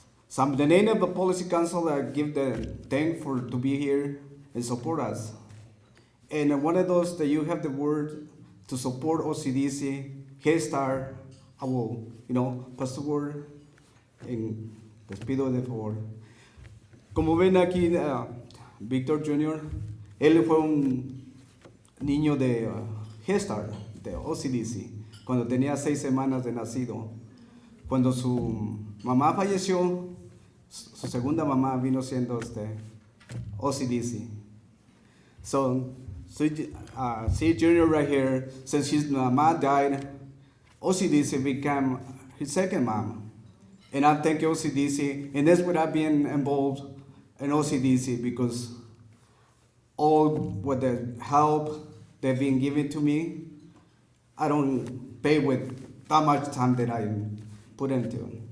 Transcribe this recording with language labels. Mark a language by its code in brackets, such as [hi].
[en] So the name of the Policy Council, I give the thank to be here and support us. And one of those that you have the word to support OCDC, Head Start, I will, pass the word and [es] les pido de favor. Como ven aquí, Víctor Jr., él fue un niño de Head Start, de OCDC, cuando tenía 6 semanas de nacido. Cuando su mamá falleció, su segunda mamá vino siendo OCDC. [en] So, see Junior right here, since his mom died, OCDC became his second mom. And I thank OCDC, and that's what I've been involved in OCDC because all with the help they've been giving to me, I don't pay with that much time that I put into.